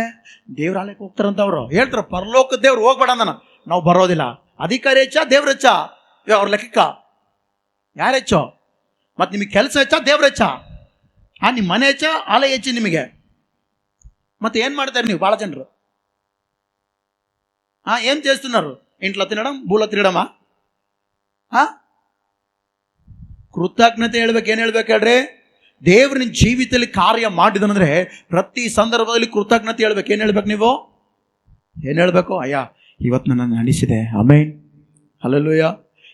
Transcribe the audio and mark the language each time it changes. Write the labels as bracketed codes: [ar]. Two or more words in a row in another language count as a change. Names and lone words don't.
[kn] ದೇವ್ರ ಆಲಯಕ್ಕೆ ಹೋಗ್ತಾರಂತ ಅವರು ಹೇಳ್ತಾರೆ. ಪರಲೋಕ ದೇವ್ರು ಹೋಗ್ಬೇಡ ಅಂದನ, ನಾವು ಬರೋದಿಲ್ಲ. ಅಧಿಕಾರಿ ಹೆಚ್ಚ, ದೇವ್ರ ಹೆಚ್ಚ? ಅವ್ರ ಲೆಕ್ಕ ಯಾರು ಹೆಚ್ಚು? ಮತ್ತು ನಿಮಗೆ ಕೆಲಸ ಹೆಚ್ಚ, ದೇವ್ರ ಹೆಚ್ಚ? ನಿಮ್ಮ ಮನೆ ಹೆಚ್ಚ, ಆಲಯ ಹೆಚ್ಚು ನಿಮಗೆ? ಮತ್ತೆ ಏನು ಮಾಡ್ತಾರೆ ನೀವು? ಭಾಳ ಜನರು [te] ఏం చేస్తున్నారు? ఇంట్లో తినడం, బూల తినడమా? [kn] ಕೃತಜ್ಞತೆ ಹೇಳ್ಬೇಕು. ಏನು ಹೇಳ್ಬೇಕು ಹೇಳ್ರಿ? ದೇವ್ರ ನಿನ್ನ ಜೀವಿತದಲ್ಲಿ ಕಾರ್ಯ ಮಾಡಿದನಂದ್ರೆ ಪ್ರತಿ ಸಂದರ್ಭದಲ್ಲಿ ಕೃತಜ್ಞತೆ ಹೇಳ್ಬೇಕು. ಏನು ಹೇಳ್ಬೇಕು ನೀವು? ಏನು ಹೇಳ್ಬೇಕು? ಅಯ್ಯ, ಇವತ್ತು ನನ್ನ ನಡೆಸಿದೆ. ಆಮೇನ್. ಹಲ್ಲೆಲೂಯಾ.